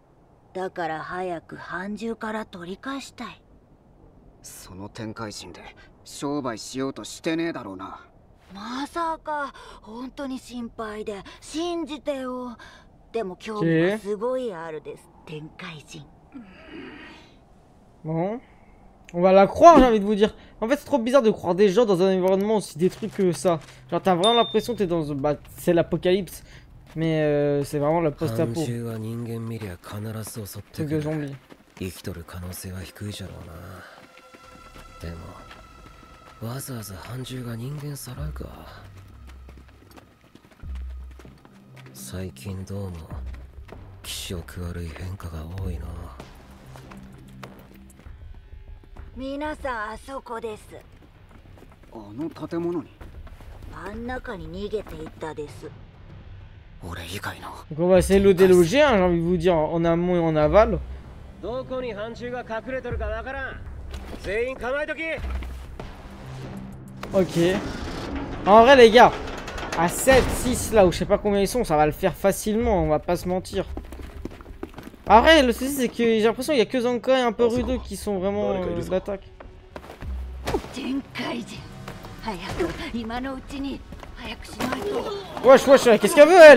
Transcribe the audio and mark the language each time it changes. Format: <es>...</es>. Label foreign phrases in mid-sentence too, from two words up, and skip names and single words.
<ja>だから早く半獣から取り返したい。その天界人で商売しようとしてねえだろうな。まさか本当に心配で信じてよ。でも興味がすごいあるです、天界人。</ja> <fr>Bon, on va la croire, j'ai envie de vous dire. En fait, c'est trop bizarre de croire des gens dans un environnement aussi détruit que ça. Genre, t'as vraiment l'impression que t'es dans. Bah, c'est l'apocalypse, mais c'est vraiment la post-apo. Truc de zombies.</fr> <ja>わざわざ半獣が人間さらうか。最近どうも気色悪い変化が多いな。皆さんあそこです。あの建物に。真ん中に逃げていったです。俺以外の。</ja> <fr>Donc on va essayer de le déloger, hein, j'ai envie de vous dire, en amont et en aval.</fr> <ja>どこに半獣が隠れてるかわからん。全員構えとき。</ja> <fr>Ok. En vrai, les gars, à 7, 6 là, ou je sais pas combien ils sont, ça va le faire facilement, on va pas se mentir. Après, le souci, c'est que j'ai l'impression qu'il y a que Zanka et un peu Rudo qui sont vraiment d'attaque. Wesh, wesh, qu'est-ce qu'elle veut, elle?</fr>